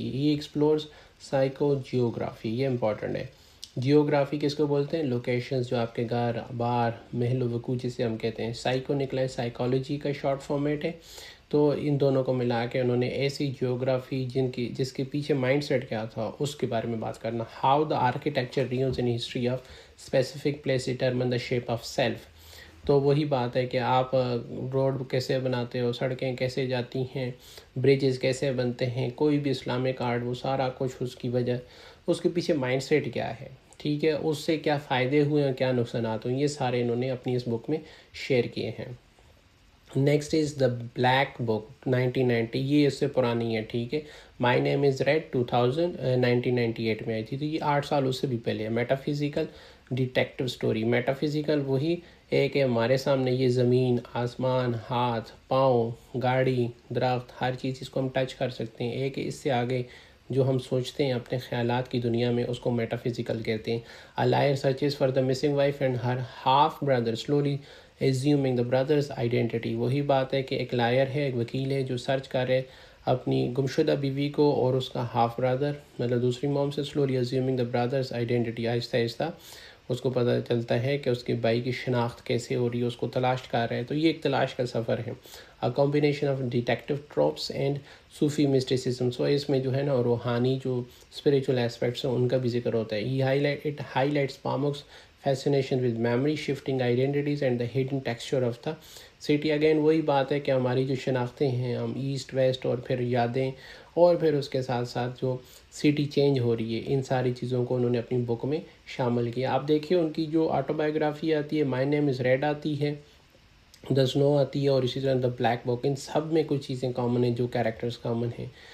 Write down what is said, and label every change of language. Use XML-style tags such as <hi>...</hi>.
<ur>یہ explores psycho geography, یہ important ہے. جیوگرافی کس کو بولتے ہیں؟ لوکیشنز جو آپ کے گھر بار محل و وقوع جسے ہم کہتے ہیں. سائیکو نکلا ہے سائیکالوجی کا شارٹ فارمیٹ ہے. تو ان دونوں کو ملا کے انہوں نے ایسی جیوگرافی جس کے پیچھے مائنڈ سیٹ کیا تھا اس کے بارے میں بات کرنا.</ur> <en>How the architecture ruins in history of specific place determine the shape of self.</en> <ur>تو وہی بات ہے کہ آپ روڈ کیسے بناتے ہو, سڑکیں کیسے جاتی ہیں, برجز کیسے بنتے ہیں, کوئی بھی اسلامک آرٹ وہ سارا کچھ اس کی وجہ اس کے پیچھے مائنڈ سیٹ کیا ہے. ٹھیک ہے. اس سے کیا فائدے ہوئے ہیں, کیا نقصانات ہوئے, یہ سارے انہوں نے اپنی اس بک میں شیئر کیے ہیں. نیکسٹ از دا بلیک بک 1990, یہ اس سے پرانی ہے. ٹھیک ہے. مائی نیم از ریڈ 1998 میں آئی تھی. تو یہ 8 سال اس سے بھی پہلے ہے. Meta physical detective story. Meta physical وہی ایک ہے ہمارے سامنے یہ زمین, آسمان, ہاتھ, پاؤں, گاڑی, درخت, ہر چیز اس کو ہم ٹچ کر سکتے ہیں. ایک اس سے آگے جو ہم سوچتے ہیں اپنے خیالات کی دنیا میں اس کو میٹا فزیکل کہتے ہیں.</ur> <en>A liar searches for the missing wife and her half brother, slowly assuming the brother's identity.</en> <ur>وہی بات ہے کہ ایک لائر ہے, ایک وکیل ہے جو سرچ کر رہے اپنی گمشدہ بیوی کو اور اس کا ہاف برادر مطلب دوسری موم سے,</ur> <en>slowly assuming the brother's identity.</en> <ur>آہستہ آہستہ اس کو پتہ چلتا ہے کہ اس کے بھائی کی شناخت کیسے ہو رہی ہے, اس کو تلاش کر رہے ہیں. تو یہ ایک تلاش کا سفر ہے.</ur> <en>A combination of detective tropes and Sufi mysticism.</en> <ur>سو اس میں جو ہے نا روحانی جو اسپریچول ایسپیکٹس ہیں ان کا بھی ذکر ہوتا ہے.</ur> <en>It highlights Pamuk's fascination with memory, shifting identities and the hidden texture of the city.</en> <ur>Again وہی بات ہے کہ ہماری جو شناختیں ہیں ہم ایسٹ ویسٹ اور پھر یادیں اور پھر اس کے ساتھ ساتھ جو سٹی چینج ہو رہی ہے ان ساری چیزوں کو انہوں نے اپنی بک میں شامل کیا. آپ دیکھیے ان کی جو آٹو بایوگرافی آتی ہے مائی نیم از ریڈ آتی ہے, دا سنو آتی ہے اور اسی طرح دا بلیک بک, ان سب میں کچھ چیزیں کامن ہیں جو کیریکٹرز کامن ہیں.</ur>